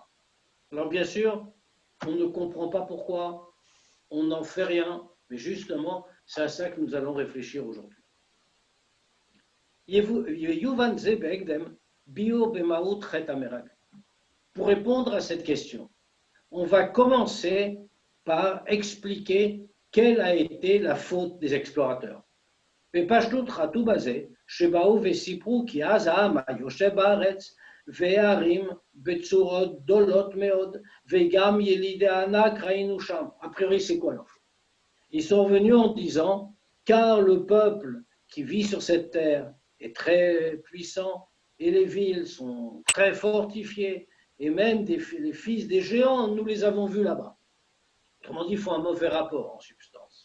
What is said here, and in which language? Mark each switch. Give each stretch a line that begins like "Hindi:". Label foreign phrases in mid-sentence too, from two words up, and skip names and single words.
French: Alors bien sûr, on ne comprend pas pourquoi, on n'en fait rien, mais justement, c'est à ça que nous allons réfléchir aujourd'hui. Pour répondre à cette question, on va commencer par expliquer quelle a été la faute des explorateurs.
Hebrew: בפשטות חטאו בזה שבאו וסיפרו כי אז העם היושב בארץ והערים בצורות גדולות מאוד וגם ילידי הענק ראינו שם.
French: A priori, c'est quoi leur faute? Ils sont venus en disant car le peuple qui vit sur cette terre est très puissant et les villes sont très fortifiées et même les fils des géants, nous les avons vus là-bas. Autrement dit, il faut un mauvais rapport en substance.